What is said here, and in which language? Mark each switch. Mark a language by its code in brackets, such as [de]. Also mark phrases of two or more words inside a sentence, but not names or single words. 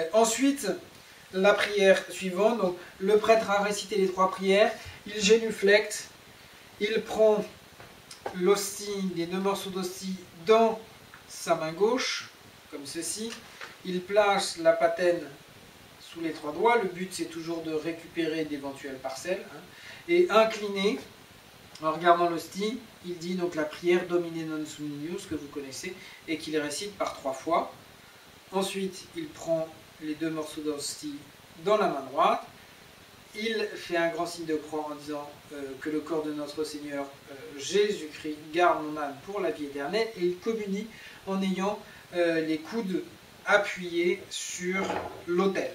[fr] Ensuite, la prière suivante, donc le prêtre a récité les 3 prières, il génuflecte, il prend l'hostie, les 2 morceaux d'hostie dans sa main gauche, comme ceci, il place la patène sous les 3 doigts, le but c'est toujours de récupérer d'éventuelles parcelles, et incliné, en regardant l'hostie, il dit donc la prière [la] Domine non sum nius, [fr] que vous connaissez, et qu'il récite par 3 fois. Ensuite, il prend les 2 morceaux d'hostie dans la main droite, il fait un grand signe de croix en disant que le corps de notre Seigneur Jésus-Christ garde mon âme pour la vie éternelle, et il communie en ayant les coudes appuyés sur l'autel.